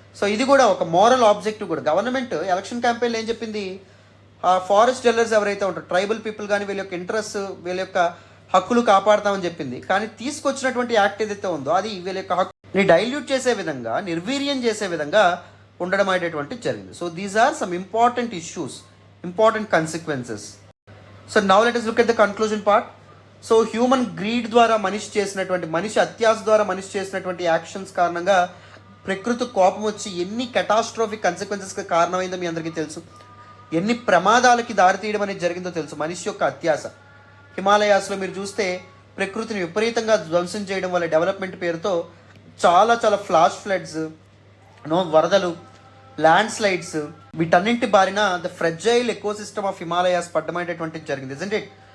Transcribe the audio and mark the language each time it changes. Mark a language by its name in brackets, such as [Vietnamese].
[Telugu] So ఇది కూడా ఒక మోరల్ ఆబ్జెక్టివ్ కూడా. గవర్నమెంట్ ఎలక్షన్ క్యాంపెయిన్లో ఏం చెప్పింది, ఆ ఫారెస్ట్ డెవలర్స్ ఎవరైతే ఉంటారో ట్రైబల్ పీపుల్ కానీ వీళ్ళ యొక్క ఇంట్రెస్ట్, వీళ్ళ యొక్క హక్కులు కాపాడతామని చెప్పింది. కానీ తీసుకొచ్చినటువంటి యాక్ట్ ఏదైతే ఉందో అది వీళ్ళ యొక్క హక్కుని డైల్యూట్ చేసే విధంగా, నిర్వీర్యం చేసే విధంగా ఉండడం అనేటువంటిది జరిగింది. [English] So these are some important issues, important consequences. So now let us look at the conclusion part. [Telugu] So human greed ద్వారా మనిషి అత్యాశ ద్వారా మనిషి చేసినటువంటి యాక్షన్స్ కారణంగా ప్రకృతి కోపం వచ్చి ఎన్ని కెటాస్ట్రోఫిక్ కన్సిక్వెన్సెస్కి కారణమైందో మీ అందరికీ తెలుసు. ఎన్ని ప్రమాదాలకి దారితీయడం అనేది జరిగిందో తెలుసు మనిషి యొక్క అత్యాశ. హిమాలయాస్లో మీరు చూస్తే ప్రకృతిని విపరీతంగా ధ్వంసం చేయడం వల్ల డెవలప్మెంట్ పేరుతో చాలా ఫ్లాష్ ఫ్లడ్స్, వరదలు, ల్యాండ్ స్లైడ్స్, వీటన్నింటి బారిన the fragile ecosystem of Himalayas పడ్డమైనటువంటిది జరిగింది, [English] Isn't it?